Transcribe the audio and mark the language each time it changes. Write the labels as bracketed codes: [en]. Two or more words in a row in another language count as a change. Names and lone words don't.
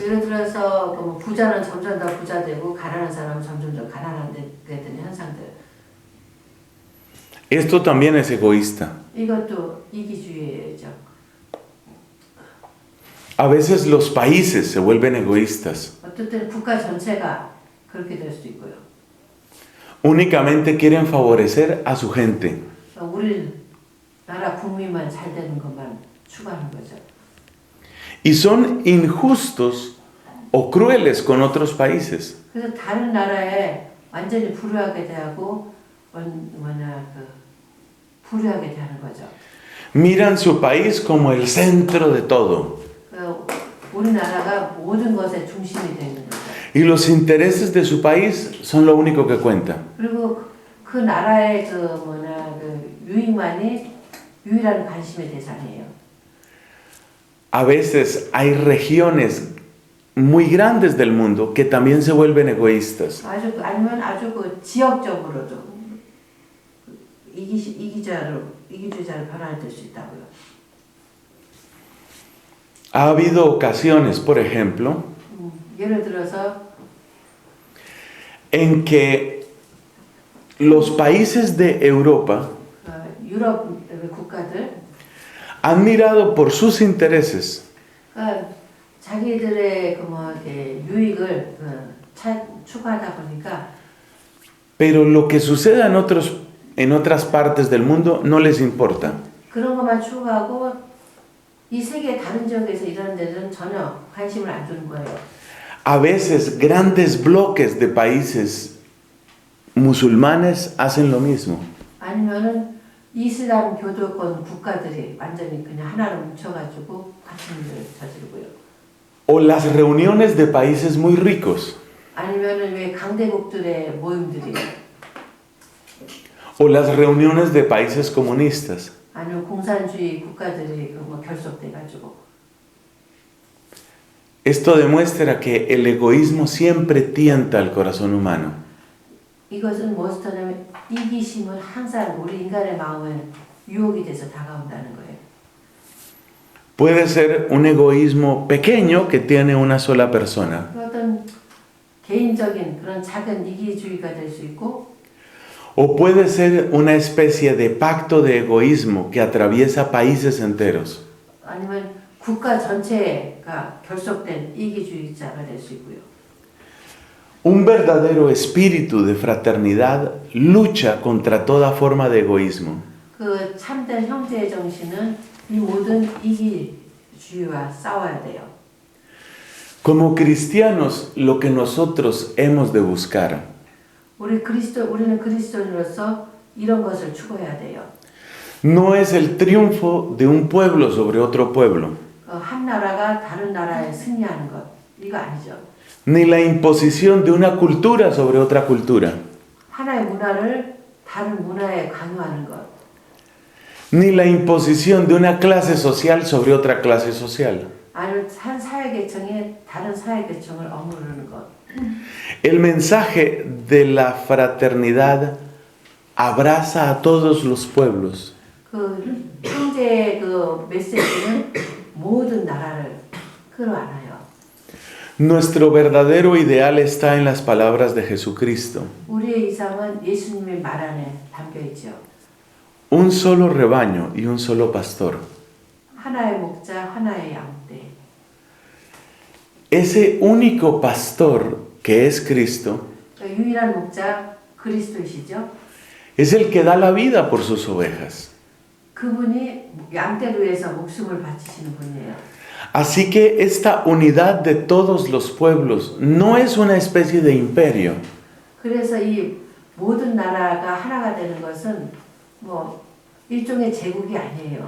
[ko] 예를 들어서 그 부자는 점점 더 부자 되고 가난한 사람은 점점 더 가난하게 되는 현상들. [es] Esto también es egoísta. [ko] 이것도 이기주의죠. [es] A veces los países se vuelven egoístas. [ko] 어떨 때는 국가 전체가 그렇게 될 수도 있고요. [es] Únicamente quieren favorecer a su gente. [ko] 우리나라 국민만 잘 되는 것만 추구하는 거죠. [es] Y son injustos o crueles con otros países. [ko] 그래서 다른 나라에 완전히 불우하게 대하고 불우하게 대하는 거죠. [es] Miran su país como el centro de todo. [ko] 우리나라가 모든 것의 중심이 되는 거죠. [es] Y los intereses de su país son lo único que cuenta. [ko] 그리고 그 나라의 유익만이 유일한 관심의 대상이에요. [es] A veces hay regiones muy grandes del mundo que también se vuelven egoístas. [ko] 아니면 아주 지역적으로도 이기주의자로 변화될 수 있다고요. [es] Ha habido ocasiones, por ejemplo, [ko] 예를 들어서 [es] en que los países de Europa [ko] 유럽 국가들 [es] han mirado por sus intereses [ko] 자기들의 유익을 추구하다 보니까 [es] pero lo que suceda en otras partes del mundo no les importa. [ko] 그런 것만 추구하고 이 세계 다른 지역에서 일하는 데는 전혀 관심을 안 주는 거예요. [es] A veces grandes bloques de países musulmanes hacen lo mismo. [ko] 아니면은 이슬람 교도권 국가들이 완전히 그냥 하나로 뭉쳐가지고 같은 일을 저지르고요. [es] O las reuniones de países muy ricos. [ko] 아니면은 왜 강대국들의 모임들이. [es] O las reuniones de países comunistas. [ko] 아니면 공산주의 국가들이 결속돼가지고. [es] Esto demuestra que el egoísmo siempre tienta al corazón humano. [ko] 이것은 무엇이냐면 이기심은 항상 우리 인간의 마음에 유혹이 돼서 다가온다는 거예요. [es] Puede ser un egoísmo pequeño que tiene una sola persona. [ko] 어떤 개인적인 그런 작은 이기주의가 될 수 있고, [es] o puede ser una especie de pacto de egoísmo que atraviesa países enteros. [ko] 아니면 국가 전체가 결속된 이기주의자가 될 수 있고요. [es] Un verdadero espíritu de fraternidad lucha contra toda forma de egoísmo. [ko] 그 참된 형제의 정신은 이 모든 이기주의와 싸워야 돼요. [es] Como cristianos, lo que nosotros hemos de buscar [ko] 우리는 그리스도인으로서 이런 것을 추구해야 돼요. [es] no es el triunfo de un pueblo sobre otro pueblo, [ko] 한 나라가 다른 나라에 승리하는 것, 이거 아니죠. [es] ni la imposición de una cultura sobre otra cultura, [ko] 하나의 문화를 다른 문화에 강요하는 것, [es] ni la imposición de una clase social sobre otra clase social. [ko] 아니면 한 사회계층이 다른 사회계층을 억누르는 것. [es] El mensaje de la fraternidad abraza a todos los pueblos. [ko] 그 형제의 그 메시지는 모든 나라를 끌어안아요. [es] Nuestro verdadero ideal está en las palabras de Jesucristo. [ko] 우리의 이상은 예수님의 말 안에 담겨 있죠. [es] Un solo rebaño y un solo pastor. [ko] 하나의 목자, 하나의 양떼. [es] Ese único pastor que es Cristo [ko] 유일한 목자 그리스도이시죠. [es] es el que da la vida por sus ovejas. [ko] 그분이 양떼를 위해서 목숨을 바치시는 분이에요. [es] Así que esta unidad de todos los pueblos no es una especie de imperio. [ko] 그래서 이 모든 나라가 하나가 되는 것은 일종의 제국이 아니에요.